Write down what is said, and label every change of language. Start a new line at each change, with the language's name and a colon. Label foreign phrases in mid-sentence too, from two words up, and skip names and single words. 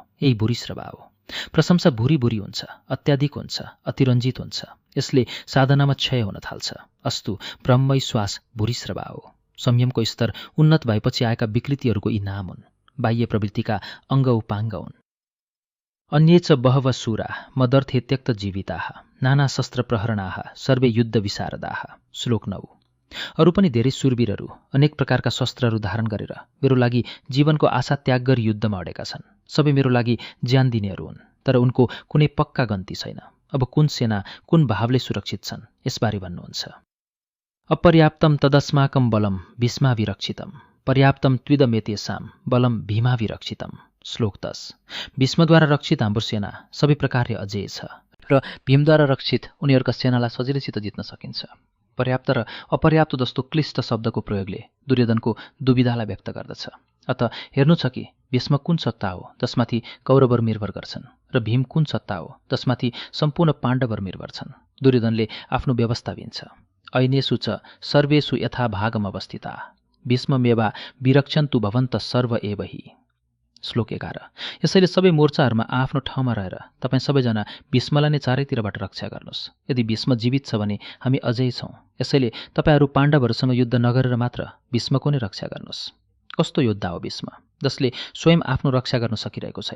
Nepali: यही भूरिश्रवा हो। प्रशंसा भुरी भुरी हुन्छ, अत्याधिक हुन्छ, अतिरञ्जित हुन्छ। यसले साधनामा क्षय हुन थाल्छ। अस्तु ब्रह्ममय श्वास भूरिश्रवा हो। संयमको स्तर उन्नत भएपछि आएका विकृतिहरूको यी नाम हुन्। बाह्य प्रवृत्तिका अङ्ग उपाङ्ग हुन्।
Sanskrit: अन्ये च बहवः शूरा मदर्थे त्यक्त जीविताः नाना शस्त्र प्रहरणाः सर्वे युद्ध विशारदाः।
Nepali: श्लोक 9। अरू पनि धेरै शूरवीरहरू अनेक प्रकारका शस्त्रहरू धारण गरेर मेरो लागि जीवनको आशा त्याग गरी युद्धमा अडेका छन्। सबै मेरो लागि ज्यान दिनेहरू हुन्, तर उनको कुनै पक्का गन्ती छैन। अब कुन सेना कुन भावले सुरक्षित छन् यसबारे भन्नुहुन्छ।
Sanskrit: अपर्याप्तम तदस्माकं बलम भीष्माभिरक्षितम पर्याप्तम त्विदमेतेषां बलम भीमाभिरक्षितम।
Nepali: श्लोक 10। भीष्मद्वारा रक्षित हाम्रो सेना सबै प्रकारले अजेय छ र भीमद्वारा रक्षित उनीहरूका सेनालाई सजिलैसित जित्न सकिन्छ। पर्याप्त र अपर्याप्त जस्तो क्लिष्ट शब्दको प्रयोगले दुर्योधनको दुविधालाई व्यक्त गर्दछ। अत हेर्नु छ कि भीष्म कुन सत्ता हो जसमाथि कौरवहरू निर्भर गर्छन् र भीम कुन सत्ता हो जसमाथि सम्पूर्ण पाण्डवहरू निर्भर छन्। दुर्योधनले आफ्नो व्यवस्था दिन्छ।
Sanskrit: ऐनेषु च सर्वेषु यथा भागम अवस्थिता भीष्ममेवा विरक्षन्तु भवन्तः सर्व एव हि।
Nepali: श्लोक 11। यसैले सबै मोर्चाहरूमा आफ्नो ठाउँमा रहेर तपाईँ सबैजना भीष्मलाई नै चारैतिरबाट रक्षा गर्नुहोस्। यदि भीष्म जीवित छ भने हामी अझै छौँ। यसैले तपाईँहरू पाण्डवहरूसँग युद्ध नगरेर मात्र भीष्मको नै रक्षा गर्नुहोस्। कस्तो योद्धा हो भीष्म, जसले स्वयं आफ्नो रक्षा गर्न सकिरहेको छैन।